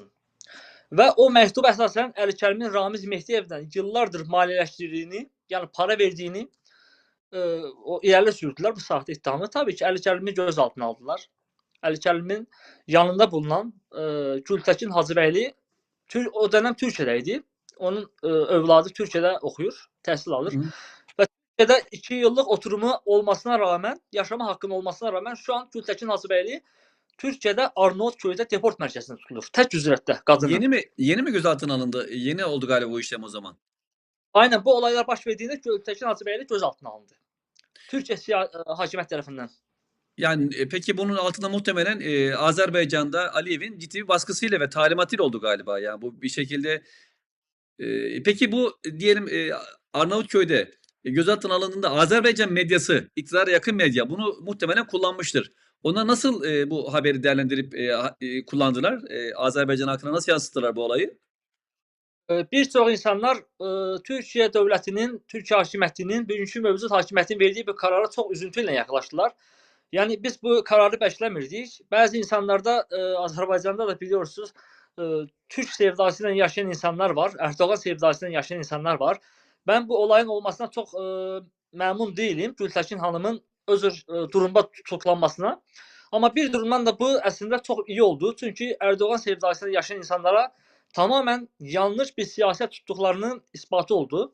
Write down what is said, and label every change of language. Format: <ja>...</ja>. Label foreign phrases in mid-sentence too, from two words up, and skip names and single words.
<az>Və o məktub əsasən Əli Kərimin Ramiz Mehdiyevdən yıllardır maliyyələşdirdiyini, yəni para verdiyini o irəli sürdülər bu saxta ittihamı. Tabii ki Əli Kərimi gözaltına aldılar. Əli Kərimin yanında bulunan Gültəkin Hacıbəyli o dönəm Türkiyədə idi. Onun övladı Türkiyədə oxuyur, təhsil alır. Hı. Və Türkiyədə 2 yıllık oturumu olmasına rağmen, yaşama haqqının olmasına rağmen şu an Gültəkin Hacıbəyli Türkiyədə Arnavutköy'də deport mərkəzində tutulur. Tək üzrətdə qadının.</az> <tr>Yeni mi gözaltına alındı? Yeni oldu galiba bu işlem o zaman.</tr> <az>Aynen bu olaylar baş verdiğinde Gültəkin Hacıbəyli gözaltına alındı.</az> <tr>Türkiye hakimiyet tarafından. Yani peki bunun altında muhtemelen Azerbaycan'da Aliyev'in ciddi bir baskısıyla ve talimatıyla oldu galiba. Yani bu bir şekilde peki bu diyelim Arnavutköy'de gözaltına alındığında Azerbaycan medyası, iktidara yakın medya bunu muhtemelen kullanmıştır. Ona nasıl bu haberi değerlendirip kullandılar? Azerbaycan halkına nasıl yansıttılar bu olayı?</tr> <az>Bir çox insanlar Türkiyə dövlətinin, Türkiyə hakimiyyətinin, bugünkü mövcud hakimiyyətin verdiyi bir karara çox üzüntü ilə yaxlaşdılar. Yəni biz bu kararı bəkləmirdik. Bəzi insanlarda Azərbaycanda da biliyorsunuz Türk sevdası ilə yaşayan insanlar var, Erdoğan sevdası ilə yaşayan insanlar var. Ben bu olayın olmasına çox məmnun değilim. Gültəkin hanımın öz durumda tutuklanmasına. Ama bir durumdan da bu əslində çox iyi oldu. Çünki Erdoğan sevdası ilə yaşayan insanlara tamamen yanlış bir siyaset tuttuklarının ispatı oldu.</az>